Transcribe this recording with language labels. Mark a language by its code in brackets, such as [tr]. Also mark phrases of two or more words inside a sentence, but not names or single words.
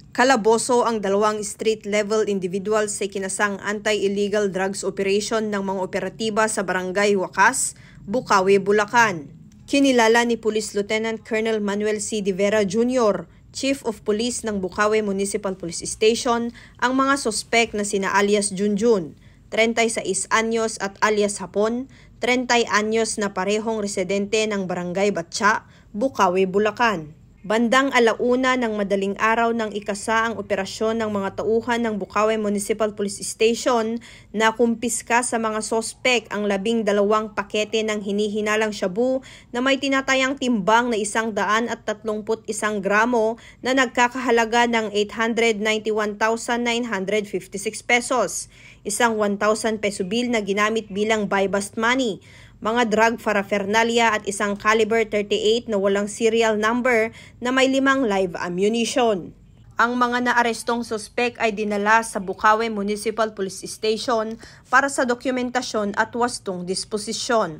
[tl] Kalaboso ang 2 [en] street-level individuals [tl] sa kinasang [en] anti-illegal drugs operation [tl] ng mga operatiba sa Barangay Wakas, Bukawi, Bulacan. Kinilala ni Police Lieutenant Colonel Manuel C. De Vera Jr., Chief of Police ng Bukawi Municipal Police Station, ang mga sospek na sina alias Junjun, 36 anyos at alias Hapon, 30 anyos na parehong residente ng Barangay Batcha, Bukawi, Bulacan. Bandang 1:00 ng madaling araw ng ikasa ang operasyon ng mga tauhan ng Bukawi Municipal Police Station na kumpiska sa mga sospek ang 12 pakete ng hinihinalang shabu na may tinatayang timbang na 131 gramo na nagkakahalaga ng 891,956 pesos, isang 1,000 [en] peso bill [tl] na ginamit bilang [en] buy-bust money, [tl] mga [en] drug paraphernalia [tl] at isang caliber 38 na walang [en] serial number [tl] na may 5 [en] live ammunition. [tl] Ang mga naarestong suspek ay dinala sa Bukawi Municipal Police Station para sa dokumentasyon at wastong disposisyon.